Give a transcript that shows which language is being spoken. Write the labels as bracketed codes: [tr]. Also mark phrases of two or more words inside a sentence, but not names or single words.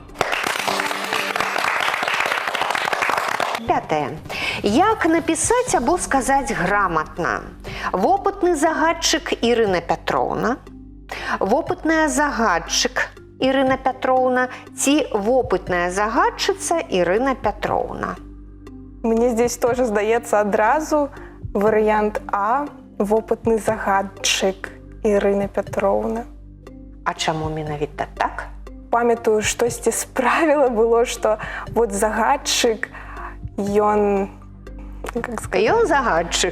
[be] Пятае. Як напісаць або сказаць граматна? Вопытны загадчык Ірына Пятроўна, вопытная загадчык Ірына Пятроўна ці вопытная загадчыца Ірына Пятроўна? [ru] Мне здесь тоже [be] здаецца адразу варыянт А, вопытны загадчык Ірына Пятроўна. А чаму менавіта так? Памятаю, штосьці справіла было, што вот загадчык, ён... Ён загадчык.